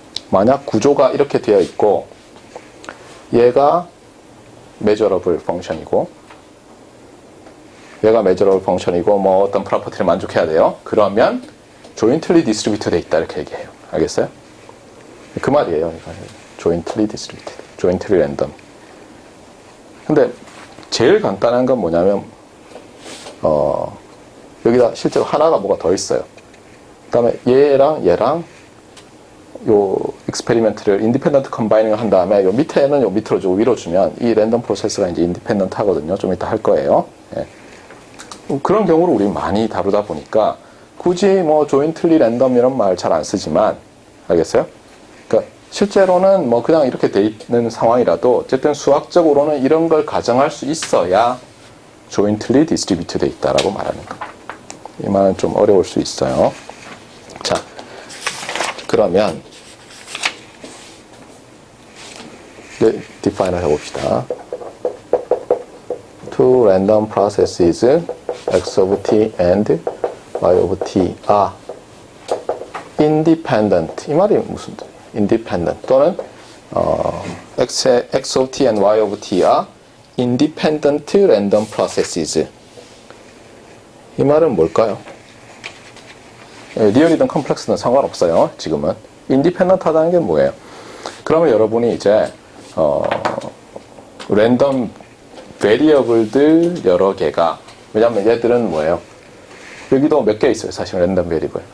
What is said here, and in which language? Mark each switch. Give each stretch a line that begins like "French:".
Korean: 만약 구조가 이렇게 되어 있고 얘가 measurable 펑션이고 얘가 measurable 펑션이고 어떤 프로퍼티를 만족해야 돼요. 그러면 jointly distributed 돼 있다 이렇게 얘기해요. 알겠어요? 그 말이에요.
English: jointly distributed, jointly random.
Korean: 근데 제일 간단한 건 뭐냐면 여기다 실제로 하나가 뭐가 더 있어요. 그 다음에 얘랑 요 익스페리멘트를 인디펜던트 컴바이닝을 한 다음에 요 밑에는 요 밑으로 주고 위로 주면 이 랜덤 프로세스가 이제 인디펜던트 하거든요. 좀 이따 할 거예요. 예. 그런 경우를 우리 많이 다루다 보니까 굳이 조인틀리 랜덤 이런 말 잘 안 쓰지만, 알겠어요? 그러니까 실제로는 그냥 이렇게 돼 있는 상황이라도 어쨌든 수학적으로는 이런 걸 가정할 수 있어야 조인틀리 디스트리뷰트 돼 있다라고 말하는 거. 이 말은 좀 어려울 수 있어요. 자, 그러면 디파인을 해봅시다.
English: Two random processes x of t and y of t are independent.
Korean: 이 말이 무슨 뜻이에요?
English: independent
Korean: 또는
English: x of t and y of t are independent random processes.
Korean: 이 말은 뭘까요? 리얼이든 컴플렉스든 상관없어요. 지금은 independent 하다는 게 뭐예요? 그러면 여러분이 이제 랜덤 베리어블들 여러 개가, 왜냐면 얘들은 뭐예요? 여기도 몇 개 있어요. 사실 랜덤 베리블.